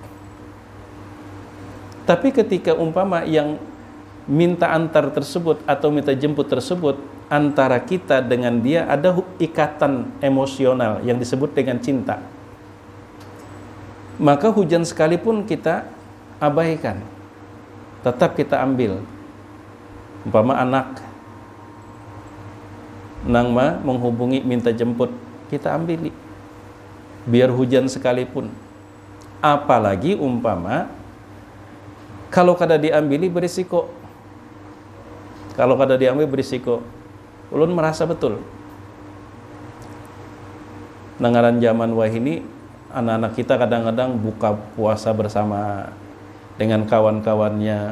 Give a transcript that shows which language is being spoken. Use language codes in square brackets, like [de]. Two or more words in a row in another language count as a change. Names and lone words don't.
[id] Tapi ketika umpama yang minta antar tersebut atau minta jemput tersebut, antara kita dengan dia ada ikatan emosional yang disebut dengan cinta, maka hujan sekalipun kita abaikan, tetap kita ambil. [bjn] Umpama anak nangma menghubungi minta jemput, kita ambil biar hujan sekalipun. Apalagi umpama kalau kada diambili berisiko. Kalau kada diambil berisiko, ulun merasa betul. Nangaran zaman wah ini, anak-anak kita kadang-kadang buka puasa bersama dengan kawan-kawannya.